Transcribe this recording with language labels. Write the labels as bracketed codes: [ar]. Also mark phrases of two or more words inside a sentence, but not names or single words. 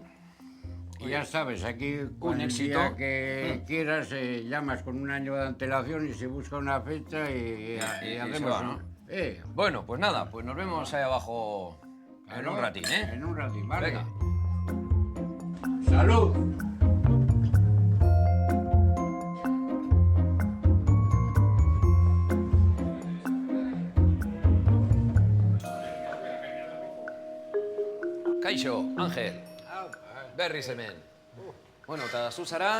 [es] Y ya sabes, aquí un éxito día que quieras llamas con un año de antelación y se busca una fecha y hacemos, ¿no? Bueno, pues nada, pues nos vemos ahí abajo en un ratín, ¿eh? En un ratín, vale. Venga. ¡Salud! [eu] Kaixo, Ángel. Berriz hemen. Bueno, eta zu zara?